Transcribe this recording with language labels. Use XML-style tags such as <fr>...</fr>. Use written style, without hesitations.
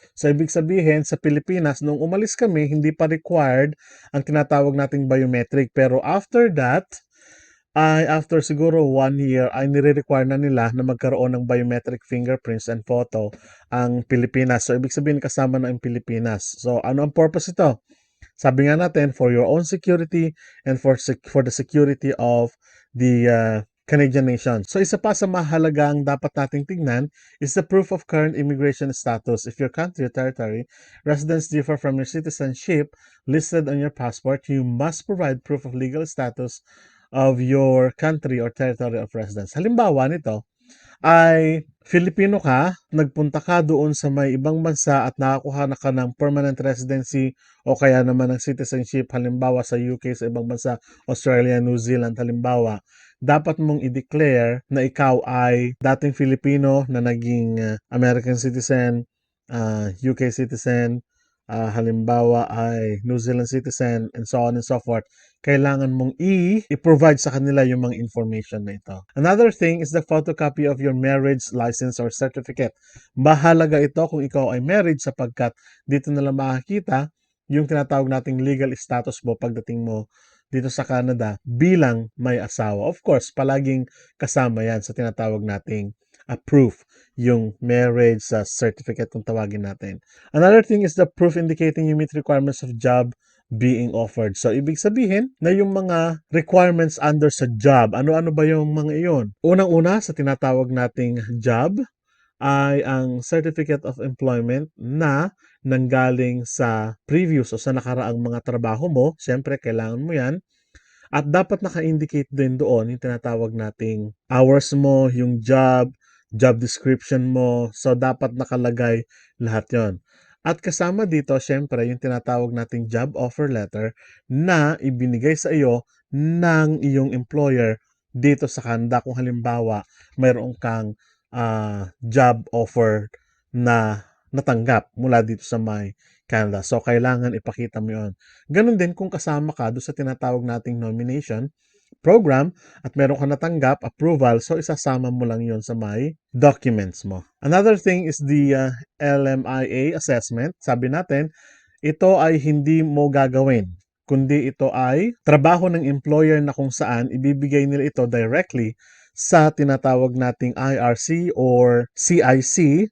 <tl>So ibig sabihin sa Pilipinas, nung umalis kami, hindi pa required ang tinatawag nating biometric. Pero after that, after siguro 1 year, ay nire-require na nila na magkaroon ng</tl> <en>biometric fingerprints and photo</en> <tl>ang Pilipinas. So, ibig sabihin kasama na ang Pilipinas. So, ano ang purpose ito? Sabi nga natin,</tl> <en>for your own security and for the security of the Canadian nation.</en> <tl>So, isa pa sa mahalagang dapat nating tignan</tl> <en>is the proof of current immigration status. If your country or territory residents differ from your citizenship listed on your passport, you must provide proof of legal status of your country or territory of residence.</en> <tl>Halimbawa nito ay Filipino ka, nagpunta ka doon sa may ibang bansa at nakakuha na ka ng permanent residency o kaya naman ng citizenship, halimbawa sa UK, sa ibang bansa, Australia, New Zealand, halimbawa, dapat mong i-declare na ikaw ay dating Filipino na naging American citizen, UK citizen, halimbawa ay New Zealand citizen,</tl> <en>and so on and so forth.</en> <tl>Kailangan mong i-provide sa kanila yung mga information na ito.</tl> <en>Another thing is the photocopy of your marriage license or certificate.</en> <tl>Mahalaga ito kung ikaw ay married sapagkat dito na lang makakita yung tinatawag nating legal status mo pagdating mo dito sa Canada bilang may asawa. Of course, palaging kasama yan sa tinatawag nating proof, yung marriage certificate kung tawagin natin.</tl> <en>Another thing is the proof indicating you meet requirements of job being offered.</en> <tl>So, ibig sabihin na yung mga requirements under sa job, ano-ano ba yung mga iyon? Unang-una, sa tinatawag nating job, ay ang Certificate of Employment na nanggaling sa previous o sa nakaraang mga trabaho mo. Siyempre, kailangan mo yan. At dapat naka-indicate din doon yung tinatawag nating hours mo, yung job description mo. So, dapat nakalagay lahat yon. At kasama dito, syempre, yung tinatawag nating job offer letter na ibinigay sa iyo ng iyong employer dito sa Canada. Kung halimbawa, mayroon kang job offer na natanggap mula dito sa may Canada. So, kailangan ipakita mo yun. Ganon din kung kasama ka doon sa tinatawag nating nomination program at meron ka natanggap, approval, so isasama mo lang yon sa may documents mo.</tl> <en>Another thing is the LMIA assessment.</en> <tl>Sabi natin, ito ay hindi mo gagawin, kundi ito ay trabaho ng employer na kung saan ibibigay nila ito directly sa tinatawag nating IRC or CIC.</tl>